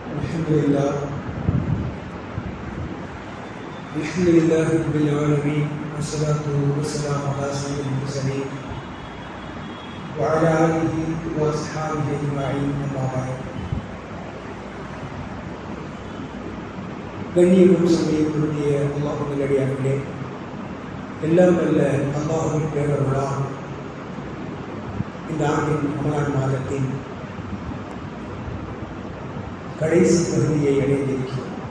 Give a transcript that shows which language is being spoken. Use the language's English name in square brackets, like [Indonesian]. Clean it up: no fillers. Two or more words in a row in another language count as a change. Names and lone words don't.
[Arabic] الحمد لله رب العالمين، والصلاة والسلام على سيد المرسلين وعلى آله وأصحابه أجمعين، أما بعد. [Tamil] கண்ணியமும் சமயங்களுடைய அல்லாஹ் நல்லடியார்களே, எல்லாம் அல்ல அல்லாஹ்வின் பேரருளால் இந்த ஆண்டின் ரமலான் மாதத்தின் கடைசி பகுதியை அடைந்திருக்கிறோம்.